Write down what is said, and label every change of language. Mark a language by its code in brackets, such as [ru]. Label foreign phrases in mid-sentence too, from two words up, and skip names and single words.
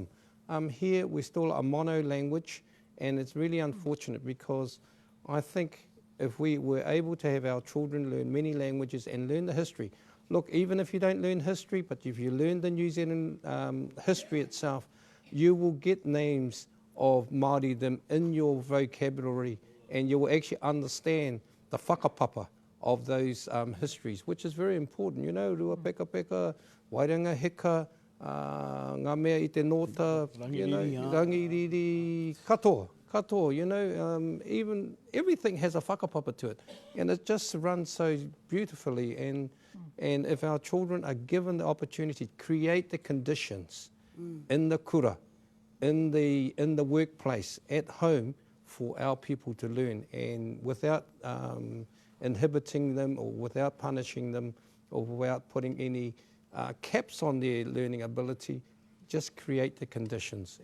[en] Here, we're still a mono language, and it's really unfortunate because I think if we were able to have our children learn many languages and learn the history, look, even if you don't learn history, but if you learn the New Zealand history itself, you will get names of Māoridom in your vocabulary, and you will actually understand the whakapapa of those histories, which is very important. You know, [mi] rua peka peka, wairanga heka, ngā mea I te nota, [en] you know, rangiriri, katoa, you know, even everything has a whakapapa to it, and it just runs so beautifully. And if our children are given the opportunity to create the conditions in the kura, in the workplace, at home, for our people to learn, and without inhibiting them or without punishing them or without putting any caps on their learning ability, just create the conditions.